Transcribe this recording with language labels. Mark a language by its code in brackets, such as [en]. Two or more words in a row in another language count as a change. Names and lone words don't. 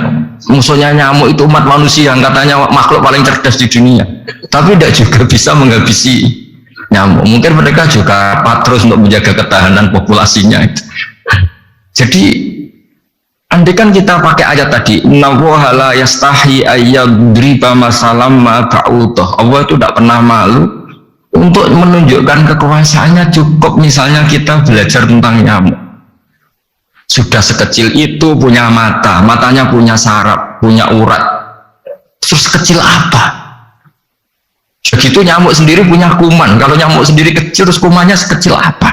[id] Musuhnya nyamuk itu umat manusia yang katanya makhluk paling cerdas di dunia, tapi tidak juga bisa menghabisi nyamuk. Mungkin mereka juga patrus untuk menjaga ketahanan populasinya. Jadi andaikan kita pakai ayat tadi, [ar] إن الله لا يستحيي أن يضرب مثلا ما بعوضة, [id] Allah itu tidak pernah malu untuk menunjukkan kekuasaannya. Cukup misalnya kita belajar tentang nyamuk, sudah sekecil itu punya mata, matanya punya saraf, punya urat, terus kecil apa? Begitu nyamuk sendiri punya kuman, kalau nyamuk sendiri kecil terus kumannya sekecil apa?